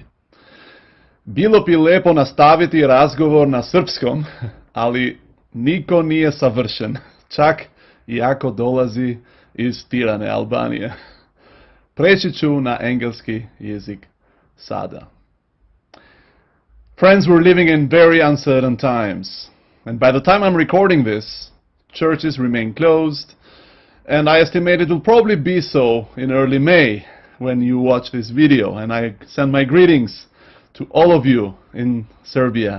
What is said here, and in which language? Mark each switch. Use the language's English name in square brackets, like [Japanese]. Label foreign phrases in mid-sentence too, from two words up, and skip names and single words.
[Serbian] Bilo bi lepo nastaviti razgovor na srpskom, ali niko nije savršen, čak i ako dolazi iz Tirane, Albanije. Preći ću na engleski jezik sada. [English] Friends, we're living in very uncertain times. And by the time I'm recording this, churches remain closed, and I estimate it will probably be so in early May when you watch this video. And I send my greetings to all of you in Serbia.